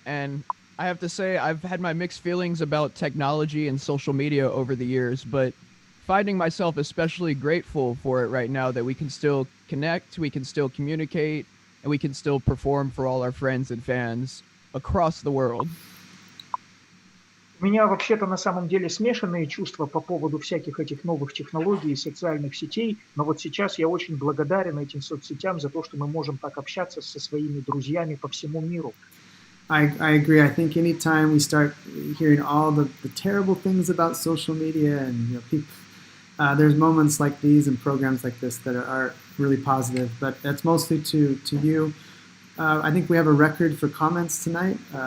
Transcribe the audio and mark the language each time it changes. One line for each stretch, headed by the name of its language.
English: And I have to say, I've had my mixed feelings about technology and social media over the years, but finding myself especially grateful for it right now that we can still connect, we can still communicate, and we can still perform for all our friends and fans across the world.
Russian: У меня вообще-то на самом деле смешанные чувства по поводу всяких этих новых технологий и социальных сетей, но вот сейчас я очень благодарен этим соцсетям за то, что мы можем так общаться со своими друзьями по всему миру.
English: I agree. I think anytime we start hearing all the terrible things about social media and people, there's moments like these and programs like this that are really positive, but that's mostly to you. I think we have a record for comments tonight.